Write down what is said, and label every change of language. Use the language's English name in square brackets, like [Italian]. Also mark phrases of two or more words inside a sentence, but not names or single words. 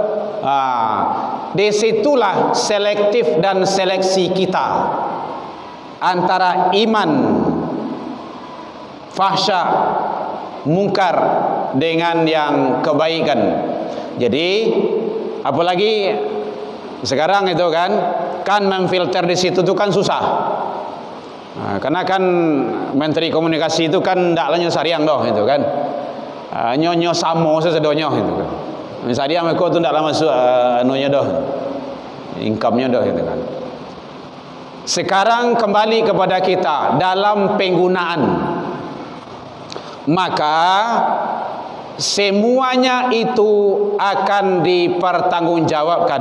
[Indonesian] Disitulah selektif dan seleksi kita antara iman, fahsya, mungkar dengan yang kebaikan. Jadi apalagi sekarang itu kan memfilter di situ tuh kan susah. Karena kan Menteri Komunikasi itu kan [Minangkabau] ndak lanyo sariang doh [Indonesian] itu kan. [Minangkabau] Nyonyo samo sesedonyo itu kan. Sariang mereka tu ndak masuk anunya doh. Income-nya doh itu kan. [Indonesian] Sekarang kembali kepada kita dalam penggunaan, maka semuanya itu akan dipertanggungjawabkan.